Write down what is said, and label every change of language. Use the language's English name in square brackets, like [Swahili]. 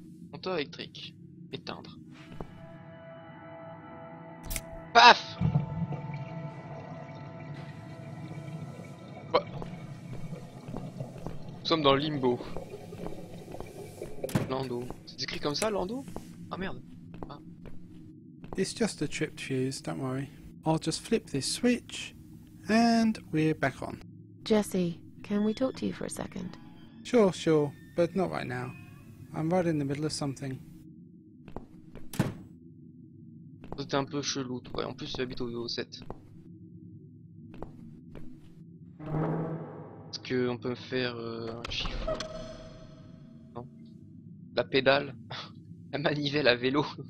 [French] Compteur électrique. Éteindre. Paf! Bah. Nous sommes dans le limbo. Lando. C'est écrit comme ça, Lando? Ah merde. Ah. [English] It's just a tripped fuse, don't worry. I'll just flip this switch, and we're back on. Jesse, can we talk to you for a second? Sure, but not right now. I'm right in the middle of something. [French] C'était un peu chelou, toi. En plus, tu habites au 7. Est-ce qu'on peut me faire un chiffre? Non. La pédale. La manivelle à vélo.